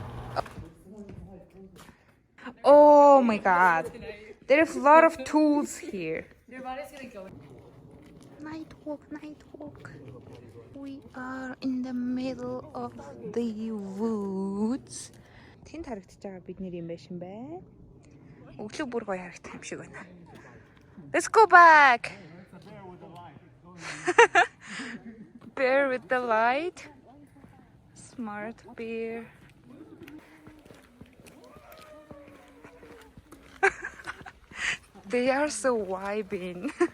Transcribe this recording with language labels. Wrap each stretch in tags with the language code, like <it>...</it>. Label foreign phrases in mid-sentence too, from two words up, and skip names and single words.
<en>Oh my god. There's a lot of tools here. Your body's gonna go. Night walk. We are in the middle of the woods.</en> <mn>Тэнд харагдаж байгаа бидний юм байшин байна. Өглөө бүр гоё харагдах юм шиг байна.</mn> <en>Let's go back. Bear with the light. Smart bear. They are so vibing.</en>